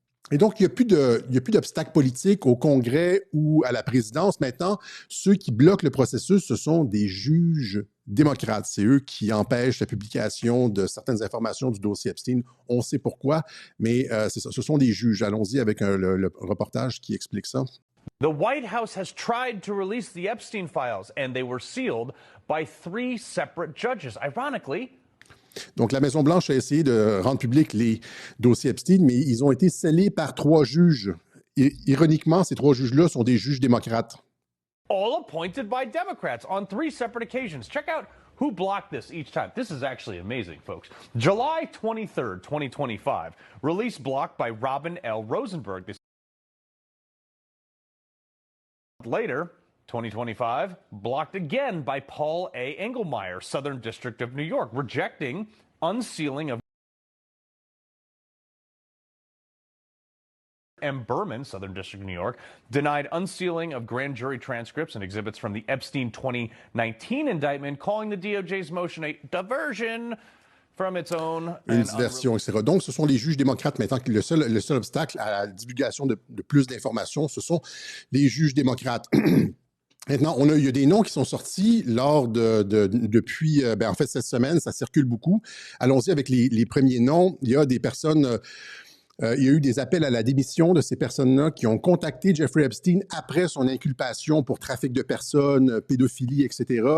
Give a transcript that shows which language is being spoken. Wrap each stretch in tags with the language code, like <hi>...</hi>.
<fr>Et donc, il n'y a plus d'obstacles politiques au Congrès ou à la présidence. Maintenant, ceux qui bloquent le processus, ce sont des juges démocrates. C'est eux qui empêchent la publication de certaines informations du dossier Epstein. On sait pourquoi, mais c'est ça, ce sont des juges. Allons-y avec le reportage qui explique ça.</fr> <en>The White House has tried to release the Epstein files, and they were sealed by 3 separate judges. Ironically,</en> <fr>donc, la Maison-Blanche a essayé de rendre publics les dossiers Epstein, mais ils ont été scellés par 3 juges. Ironiquement, ces 3 juges-là sont des juges démocrates.</fr> <en>All appointed by Democrats on 3 separate occasions. Check out who blocked this each time. This is actually amazing, folks. July 23rd, 2025, release blocked by Robin L. Rosenberg. Later, 2025, blocked again by Paul A. Engelmeyer, Southern District of New York, rejecting unsealing of M. Berman, Southern District of New York, denied unsealing of grand jury transcripts and exhibits from the Epstein 2019 indictment, calling the DOJ's motion a diversion from its own.</en> <fr>Une diversion, etc. Donc, ce sont les juges démocrates maintenant qui le seul obstacle à la divulgation de plus d'informations, ce sont les juges démocrates. Maintenant, il y a des noms qui sont sortis depuis, en fait, cette semaine, ça circule beaucoup. Allons-y avec les premiers noms. Il y a des personnes, il y a eu des appels à la démission de ces personnes-là qui ont contacté Jeffrey Epstein après son inculpation pour trafic de personnes, pédophilie, etc.</fr>